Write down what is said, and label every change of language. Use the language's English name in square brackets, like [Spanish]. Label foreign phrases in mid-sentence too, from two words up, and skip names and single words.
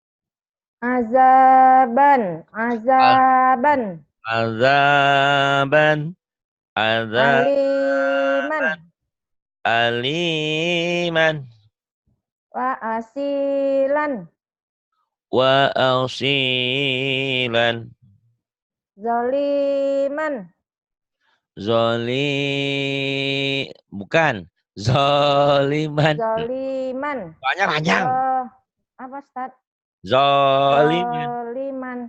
[Arabic] عذابا عذابا. Azaban. Aliman. Aliman. وأصيلا. وأصيلا. Zoliman. [Banjar] Bukan. [Arabic] Zoliman. Zoliman. [Banjar] Panjang. Apa, Ustaz? [Arabic] Zoliman.